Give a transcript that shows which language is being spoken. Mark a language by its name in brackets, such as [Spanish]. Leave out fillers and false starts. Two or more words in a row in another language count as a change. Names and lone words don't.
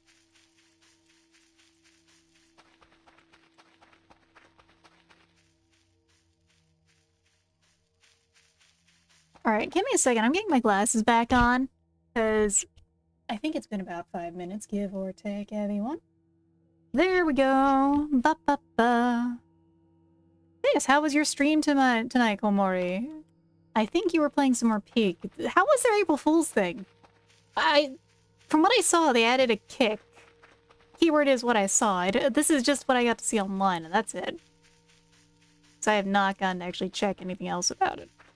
[English] Alright, give me a second. I'm getting my glasses back on. Because I think it's been about 5 minutes, give or take, everyone. There we go. Ba-ba-ba. Yes, how was your stream tonight, Komori? I think you were playing some more Peak. How was their April Fool's thing? From what I saw, they added a kick. Keyword is what I saw. This is just what I got to see online, and that's it. So I have not gotten to actually check anything else about it.